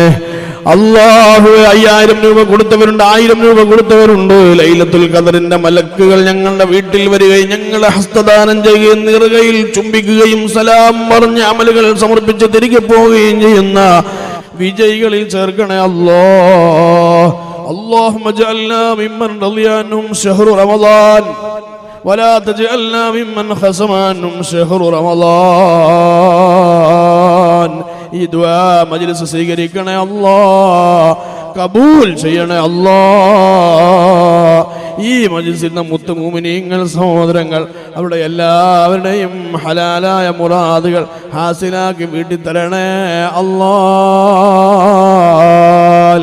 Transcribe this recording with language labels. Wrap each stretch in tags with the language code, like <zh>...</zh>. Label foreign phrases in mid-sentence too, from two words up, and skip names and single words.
<ml>അല്ലാഹുവേ 5000 രൂപ കൊടുത്തവരുണ്ട്, 1000 രൂപ കൊടുത്തവരുണ്ട്. ലൈലത്തുൽ ഖദറിന്റെ മലക്കുകൾ ഞങ്ങളുടെ വീട്ടിൽ വരികയും ഞങ്ങളെ ഹസ്തദാനം ചെയ്യുകയും നിറുകയിൽ ചുംബിക്കുകയും സലാം പറഞ്ഞ് അമലുകൾ സമർപ്പിച്ച് തിരികെ പോവുകയും ചെയ്യുന്ന വിജയികളിൽ ചേർക്കണേ അല്ലാഹ്.</ml> <ar>اللهم اجعلنا ممن رضي عنهم شهر رمضان ولا تجعلنا ممن خصم عنهم شهر رمضان.</ar> <ml>ഈ ദുആ മജ്ലിസ് സ്വീകരിക്കണേ അല്ലാഹ്. കബൂൽ ചെയ്യണേ അല്ലാഹ്. ഈ മജ്ലിസിൽ മുത്ത് മുഅ്മിനീങ്ങൾ സഹോദരങ്ങൾ അവിടെ എല്ലാവരുടെയും ഹലാലായ മുറാദുകൾ ഹാസിലാക്കി വീട്ടിൽ തരണേ അല്ലാഹ്.</ml>